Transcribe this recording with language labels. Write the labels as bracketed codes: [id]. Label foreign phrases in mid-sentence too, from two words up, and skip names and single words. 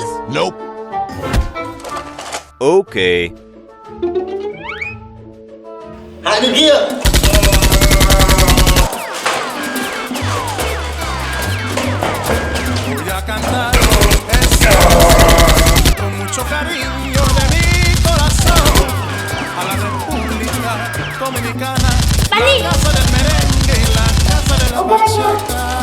[en] Nope. Okay. [vi] Hai bên kia. [es] Voy a cantar esta con mucho cariño de mi corazón a la República Dominicana, la casa del merengue y la casa de la bachata.